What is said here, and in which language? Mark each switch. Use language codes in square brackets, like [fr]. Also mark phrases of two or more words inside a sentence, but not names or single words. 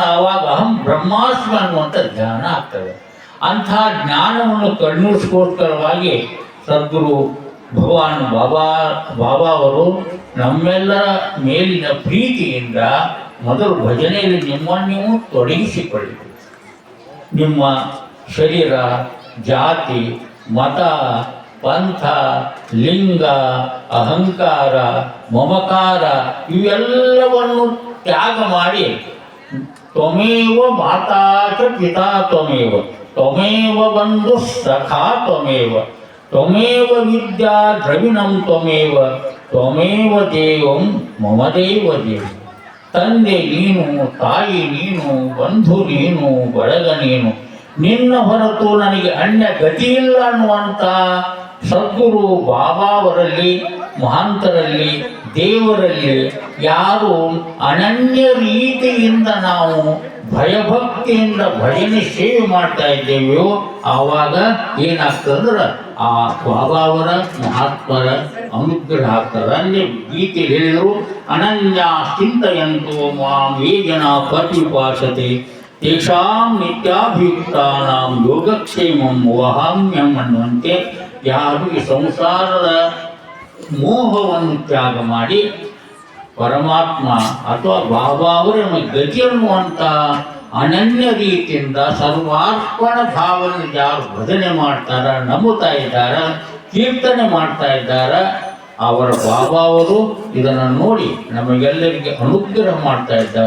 [kn] ಆವಾಗ [sa] ಅಹಂ ಬ್ರಹ್ಮಾಸ್ಮಿ [kn] ಅನ್ನುವಂಥ ಜ್ಞಾನ ಆಗ್ತದೆ. ಅಂಥ ಜ್ಞಾನವನ್ನು ಕಣ್ಣೂರಿಸ್ಕೋಸ್ಕರವಾಗಿ ಸದ್ಗುರು ಭಗವಾನ್ ಬಾಬಾ ಅವರು ನಮ್ಮೆಲ್ಲರ ಮೇಲಿನ ಪ್ರೀತಿಯಿಂದ ಮೊದಲು ಭಜನೆಯಲ್ಲಿ ನಿಮ್ಮನ್ನು ನೀವು ತೊಡಗಿಸಿಕೊಳ್ಳಿ. ನಿಮ್ಮ ಶರೀರ, ಜಾತಿ, ಮತ, ಪಂಥ, ಲಿಂಗ, ಅಹಂಕಾರ, ಮಮಕಾರ ಇವೆಲ್ಲವನ್ನು ತ್ಯಾಗ ಮಾಡಿ [sa] ತ್ವಮೇವ ಮಾತಾ ಚ ಪಿತಾ ತ್ವಮೇವ ತ್ವಮೇವ ಬಂಧು ಸಖಾ ತ್ವಮೇವ ತ್ವಮೇವ ವಿದ್ಯಾ ದ್ರವಿಣಂ ತ್ವಮೇವ ತ್ವಮೇವ ದೇವಂ ಮಮ ದೇವ ದೇವ. [kn] ತಂದೆ ನೀನು, ತಾಯಿ ನೀನು, ಬಂಧು ನೀನು, ಬಳಗ ನೀನು, ನಿನ್ನ ಹೊರತು ನನಗೆ ಅನ್ಯ ಗತಿಯಿಲ್ಲ ಅನ್ನುವಂಥ ಸದ್ಗುರು ಬಾಬಾವರಲ್ಲಿ, ಮಹಾಂತರಲ್ಲಿ, ದೇವರಲ್ಲಿ ಯಾರು ಅನನ್ಯ ರೀತಿಯಿಂದ ನಾವು ಭಯಭಕ್ತಿಯಿಂದ ಭಜನೆ ಸೇವೆ ಮಾಡ್ತಾ ಇದ್ದೇವೆಯೋ ಆವಾಗ ಏನಾಗ್ತದಂದ್ರೆ ಆ ಬಾಬಾವರ ಮಹಾತ್ಮರ ಅನುಗ್ರಹ ಆಗ್ತದೆ. ಅಲ್ಲಿ ಗೀತೆ ಹೇಳಿದರು, [sa] ಅನನ್ಯ ಚಿಂತೆಯಂತೋ ಮಾಂ ಯೇ ಜನ ಪರ್ಯುಪಾಸತೆ ತೇಷಾಂ ನಿತ್ಯಾಭಿಯುಕ್ತಾನಾಂ ಯೋಗಕ್ಷೇಮಂ ವಹಾಮ್ಯಂ [kn] ಅನ್ನುವಂತೆ ಯಾರು ಈ ಸಂಸಾರದ ಮೋಹವನ್ನು ತ್ಯಾಗ ಮಾಡಿ ಪರಮಾತ್ಮ ಅಥವಾ ಬಾಬಾ ಅವರ ಗತಿ ಅನ್ನುವಂಥ ಅನನ್ಯ ರೀತಿಯಿಂದ ಸರ್ವಾರ್ಪಣ ಭಾವನೆ ಯಾರು ಭಜನೆ ಮಾಡ್ತಾರ, ನಂಬುತ್ತಾ ಇದ್ದಾರ, ಕೀರ್ತನೆ ಮಾಡ್ತಾ ಇದ್ದಾರ, ಅವರ ಬಾಬಾ ಅವರು ಇದನ್ನು ನೋಡಿ ನಮಗೆಲ್ಲರಿಗೆ ಅನುಗ್ರಹ ಮಾಡ್ತಾ ಇದ್ದಾರ.